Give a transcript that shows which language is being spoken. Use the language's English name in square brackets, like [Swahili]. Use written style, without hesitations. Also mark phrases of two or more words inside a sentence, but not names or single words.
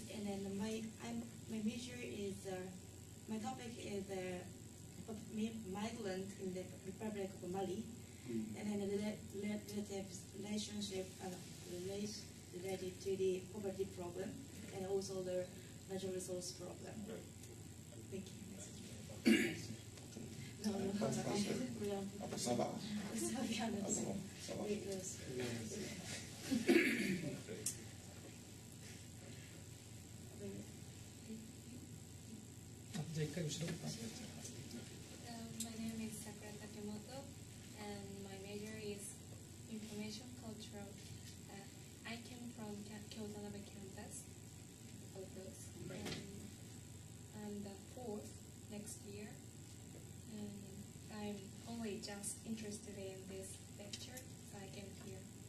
[English] And then my major is my topic is migrant in the Republic of Mali, and then the relative relationship related to the poverty problem and also the natural resource problem. Right. Thank you. No. [French] Ça va? Ça va. Ça va? Oui, [English] yes. [Japanese] じゃあ一回後ろ。 [English] My name is Sakura Takemoto, and my major is information culture. I came from Kyoto Tanabe campus, of those. I'm the fourth next year, and I'm only just interested in this lecture, so I came here.